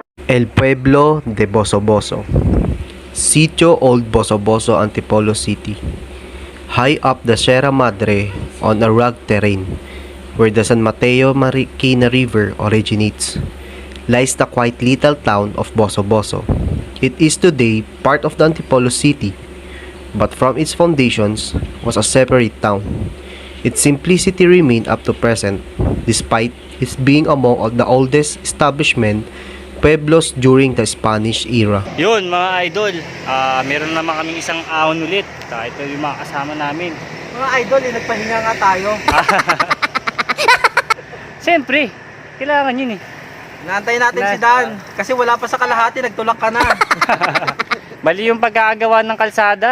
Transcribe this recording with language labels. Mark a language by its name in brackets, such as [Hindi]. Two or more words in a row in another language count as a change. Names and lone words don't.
[English] El Pueblo de Bosoboso. Sitio Old Bosoboso, Antipolo City. High up the Sierra Madre on a rugged terrain, where the San Mateo Marikina River originates, lies the quite little town of Bosoboso. It is today part of the Antipolo City, but from its foundations was a separate town. Its simplicity remained up to present, despite its being among the oldest establishment pueblos during the Spanish era. [Filipino] Yun mga idol, meron naman kaming isang ahon ulit. Ito yung mga kasama namin. Mga idol, nagpahinga nga tayo. Siyempre, kailangan yun eh. Naantay natin si Dan. Kasi wala pa sa kalahati, nagtulak ka na. Mali yung pagkakagawa ng kalsada.